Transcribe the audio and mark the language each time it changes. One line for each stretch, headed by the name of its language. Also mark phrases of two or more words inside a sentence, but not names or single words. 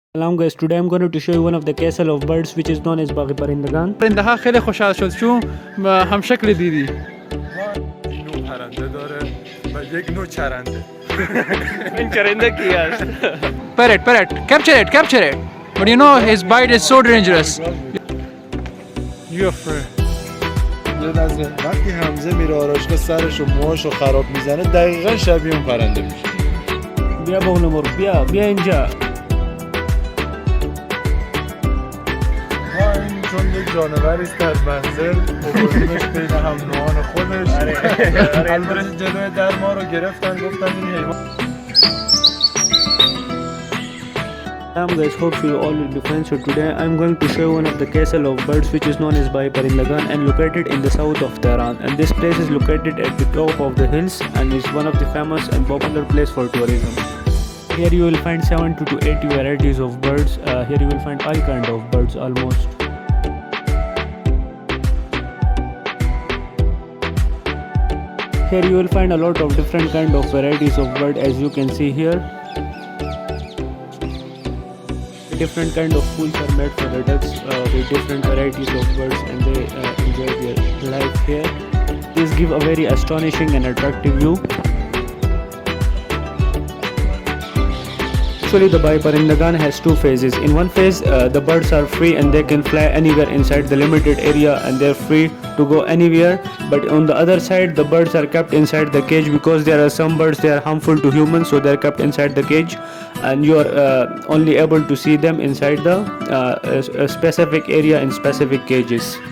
English: Hello guys, today I'm going to show you one of the castle of birds which is known as
Persian: باغ پرندگان. پرنده خیلی خوشحال شد چون هم شکل دیدی. این نوع پرنده داره و یک نوع چرنده. این چرنده کی است؟
English: Parrot, capture it. But you know his bite is so dangerous. You're afraid.
Persian: وقتی حمزه میره آرایشگاه سرش و موهاشو خراب میزنه دقیقا شبیه اون پرنده میشه. بیا بغل مرغ، بیا اینجا. این چون یک جانوری است در منزل بردیمش بین هم نوعان خودش. البته جلوی در ما رو گرفتن گفتن این حیوان.
English: Hello guys, hope you all will be fine. So today I'm going to show you one of the castle of birds which is known as
Persian: باغ پرندگان
English: and located in the south of Tehran, and this place is located at the top of the hills and is one of the famous and popular place for tourism. Here you will find 70 to 80 varieties of birds. Here you will find all kind of birds almost. Here you will find a lot of different kind of varieties of bird as you can see here. Different kind of pools are made for the ducks with different varieties of birds, and they enjoy their life here. These give a very astonishing and attractive view. Actually, the
Persian: باغ پرندگان
English: has two phases. In one phase, the birds are free and they can fly anywhere inside the limited area and they're free to go anywhere. But on the other side, the birds are kept inside the cage because there are some birds they are harmful to humans, so they're kept inside the cage, and you are only able to see them inside the specific area in specific cages.